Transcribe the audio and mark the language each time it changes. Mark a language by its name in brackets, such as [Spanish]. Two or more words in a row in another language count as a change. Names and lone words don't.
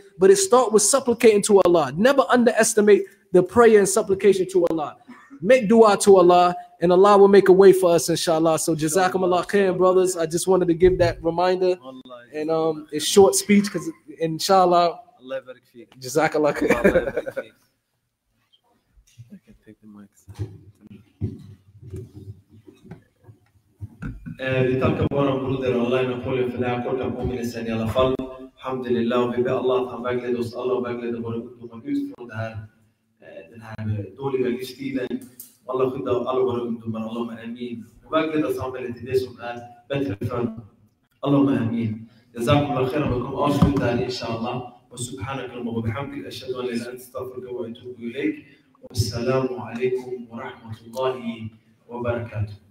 [English] But it starts with supplicating to Allah. Never underestimate the prayer and supplication to Allah. Make dua to Allah, and Allah will make a way for us, inshallah. So [Arabic] جزاكم الله خيرا, [English] brothers. I just wanted to give that reminder. And it's short speech because inshallah. [Arabic] الله بارك فيك جزاك الله خيرا. [English] I can take the mic. [Swedish] Vi tackar våra broder Allah Napoleon för den här korta påminnelsen i alla fall. Alhamdulillah, och vi ber Allah att han vägleder oss alla och vägleder våra ungdomar ut från den här dåliga livsstilen. Allah skyddar alla våra ungdomar, [Arabic] اللهم آمين. [Swedish] Och vägleder samhället till det som är bättre för dem. [Arabic] اللهم آمين جزاكم الله خيرا, [Swedish] vi kommer avsluta här inshallah. [Arabic] Och سبحانك وبحمدك أشهد أن لا إله إلا أنت أستغفرك وأتوب إليك. والسلام عليكم ورحمة الله وبركاته.